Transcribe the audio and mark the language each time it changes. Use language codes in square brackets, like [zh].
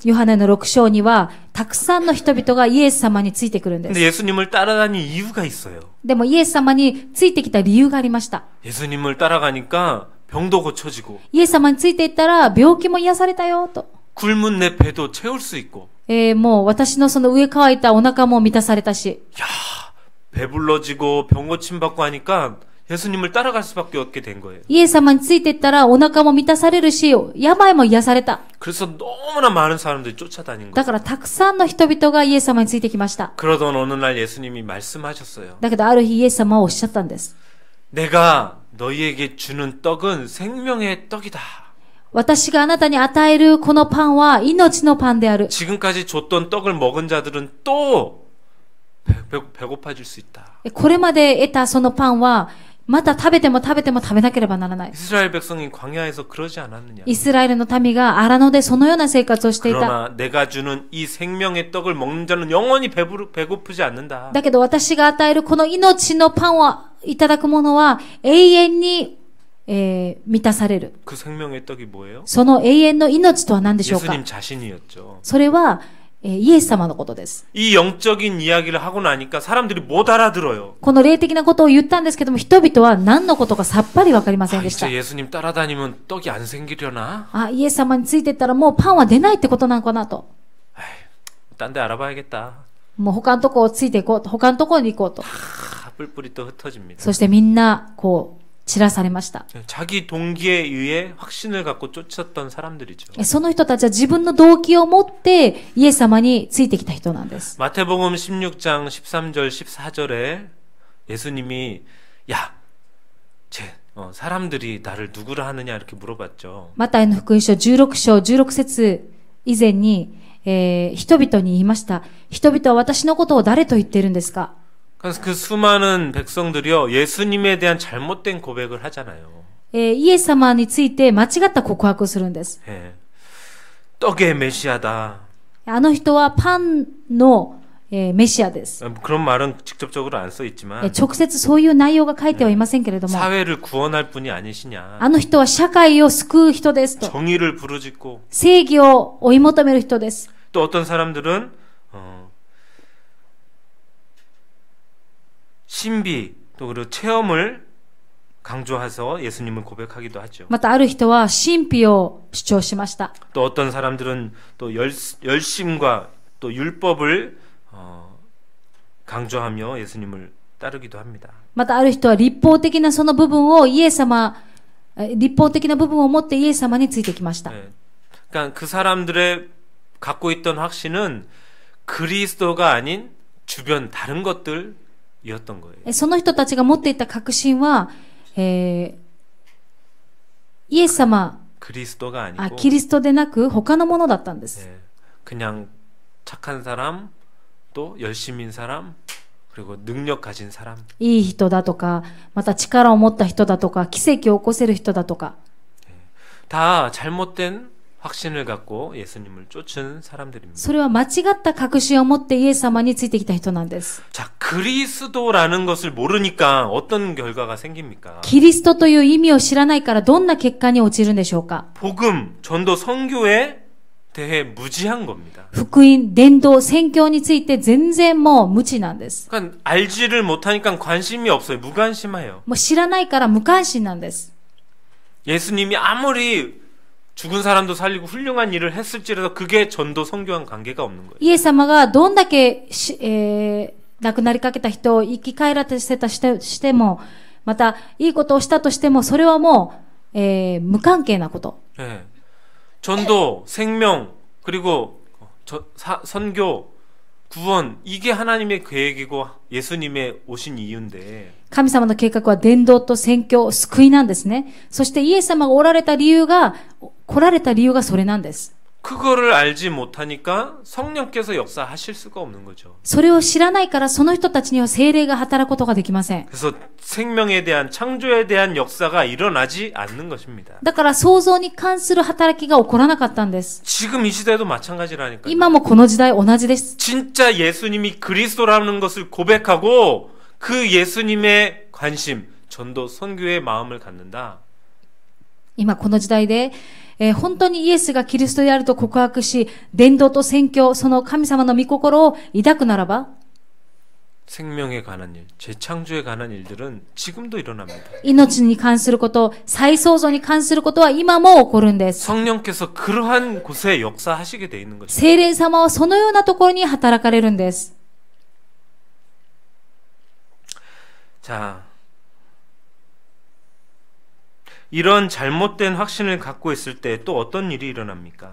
[ja] ヨハネの6章には、たくさんの人々がイエス様についてくるんで [ko] 근데 예수님을 따라다니는 이유가 있어요. [ja] でもイエス様についてきた理由がありました。 [ko] 예수님을 따라가니까 병도 고쳐지고 [ja] イエス様についていったら病気も癒されたよと。 [ko] 굶은 내 배도 채울 수 있고 [ja] もう私のその上乾いたお腹も満たされたし、 [ko] 배불러지고 병 고침 받고 하니까 예수님을 따라갈 수밖에 없게 된 거예요. [ja] イエス様についていったらお腹も満たされるし、病も癒された。 [ko] 그래서 너무나 많은 사람들이 쫓아다닌 [ja] だ [ko] 거예요. [ja] からたくさんの人々がイエス様についてきました。 [ko] 그러던 어느 날 예수님이 말씀하셨어요. [ja] だけどある日イエス様はおっしゃったんです。 [ko] 내가 너희에게 주는 떡은 생명의 떡이다. [ja] 私があなたに与えるこのパンは命のパンである。 [ko] 지금까지 줬던 떡을 먹은 자들은 또 배고파질 수 있다. [ja] これまで得たそのパンは、また食べても食べても食べなければならない。 [ko] 이스라엘 백성이 광야에서 그러지 않았느냐. [ja] イスラエルの民が荒野でそのような生活をしていた。 [ko] 그러나 내가 주는 이 생명의 떡을 먹는 자는 영원히 배고프지 않는다. [ja] だけど私が与えるこの命のパンをいただく者は永遠に満たされる。 [ko] 그 생명의 떡이 뭐예요? [ja] その永遠の命とは何でしょうか。 [ko] 예수님 자신이었죠. [ja] それは、イエス様のことです。 [ko] 이 영적인 이야기를 하고 나니까 사람들이 못 알아들어요. [ja] この霊的なことを言ったんですけども、人々は何のことかさっぱりわかりません 아, でした。 [ko] 이제 예수님 따라다니면 떡이 안 생기려나? [ja] イエス様についていったらもうパンは出ないってことなのかなと。 [ko] 딴 데 알아봐야겠다. [ja] もう他のとこをついていこう、他のところに行こうと。 [ko] 뿔뿔이 또 흩어집니다. [ja] そしてみんな、散らされました。 [ko] 자기 동기에 의해 확신을 갖고 쫓았던 사람들이죠. [ja] その人たちは自分の動機を持ってイエス様についてきた人なんです。 [ko] 마태복음 16장 13절 14절에 예수님이 야, 사람들이 나를 누구라 하느냐 이렇게 물어봤죠. [ja] マタイの福音書16章16節以前に、人々に言いました。人々は私のことを誰と言っているんですか？ [ko] 그래서 그 수많은 백성들이요 예수님에 대한 잘못된 고백을 하잖아요. [ja] イエス様について間違った告白をするんです。 [ko] 예. 떡의 메시아다. [ja] あの人はパンの、メシアです。 [ko] 그런 말은 직접적으로 안 써 있지만 [ja] 直接そういう内容が書いてはいませんけれども、 [ko] 사회를 구원할 분이 아니시냐. [ja] あの人は社会を救う人ですと。 [ko] 정의를 부르짖고 [ja] 正義を追い求める人です。 [ko] 또 어떤 사람들은 신비 또 그리고 체험을 강조해서 예수님을 고백하기도 하죠. [ja] またある人は神秘を主張しました。 [ko] 또 어떤 사람들은 또 열심과 또 율법을 강조하며 예수님을 따르기도 합니다. [ja] またある人は立法的なその部分を立法的な部分を持ってイエス様についてきました。 [ko] 네. 그러니까 그 사람들의 갖고 있던 확신은 그리스도가 아닌 주변 다른 것들이었던 거예요. [ja] その人たちが持っていた確信は、イエス様、 [ko] 그리스도가 아니고 [ja] キリストでなく他のものだったんです。 [ko] 네. 그냥 착한 사람, 또 열심인 사람, 그리고 능력 가진 사람. [ja] いい人だとか、また力を持った人だとか、奇跡を起こせる人だとか、 [ko] 다 잘못된 확신을 갖고 예수님을 쫓은 사람들입니다. [ja] それは間違った確信を持ってイエス様についてきた人なんです。 [ko] 자, 그리스도라는 것을 모르니까 어떤 결과가 생깁니까? [ja] キリストという意味を知らないからどんな結果に陥るんでしょうか？ [ko] 복음, 전도, 선교에 대해 무지한 겁니다. [ja] 福音、伝道、宣教について全然もう無知なんです。 [ko] 그러니까 알지를 못하니까 관심이 없어요. 무관심해요. [ja] もう知らないから無関心なんです。 [ko] 예수님이 아무리 죽은 사람도 살리고 훌륭한 일을 했을지라도 그게 전도 선교와 관계가 없는 거예요. [ja] イエス様がどんだけ亡くなりかけた人を生き返らせたしても、またいいことをしたとしても、それはもう、無関係なこと。 [ko] 네. 전도, 생명, 그리고 선교, 구원 이게 하나님의 계획이고 예수님의 오신 이유인데 [ja] 神様の計画は伝道と宣教、救いなんですね。そしてイエス様が来られた理由がそれなんです。 [ko] 그거를 알지 못하니까 성령께서 역사하실 수가 없는 거죠. [ja] それを知らないからその人たちには聖霊が働くことができません。 [ko] 그래서 생명에 대한 창조에 대한 역사가 일어나지 않는 것입니다. [ja] だから創造に関する働きが起こらなかったんです。 [ko] 지금 이 시대도 마찬가지라니까요. [ja] 今もこの時代同じです。 [ko] 진짜 예수님이 그리스도라는 것을 고백하고 그 예수님의 관심, 전도, 선교의 마음을 갖는다. [ja] 今この時代で、本当にイエスがキリストであると告白し、伝道と宣教、その神様の御心を抱くならば、 [ko] 생명에 관한 일, 재창조에 관한 일들은 지금도 일어납니다. [ja] 命に関すること、再創造に関することは今も起こるんです。 [ko] 성령께서 그러한 곳에 역사하시게 돼 있는 거죠. [ja] 聖霊様はそのようなところに働かれるんです。 [ko] 자, 이런 잘못된 확신을 갖고 있을 때 또 어떤 일이 일어납니까?